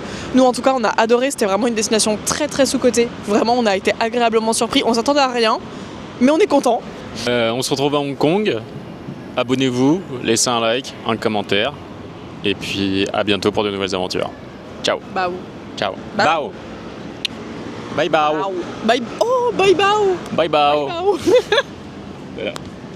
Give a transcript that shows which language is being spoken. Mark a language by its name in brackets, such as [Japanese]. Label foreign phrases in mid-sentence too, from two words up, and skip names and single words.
[French] Nous en tout cas on a adoré, c'était vraiment une destination très sous-cotée. Vraiment on a été agréablement surpris, on s'attendait à rien mais on est content. On se retrouve à Hong Kong. Abonnez-vous, laissez un like, un commentaire. Et puis à bientôt pour de nouvelles aventures. Ciao. Bao. Ciao. Bao. Bye bao. Bye. Oh bye bao. Bye bao. Bao. Voilà.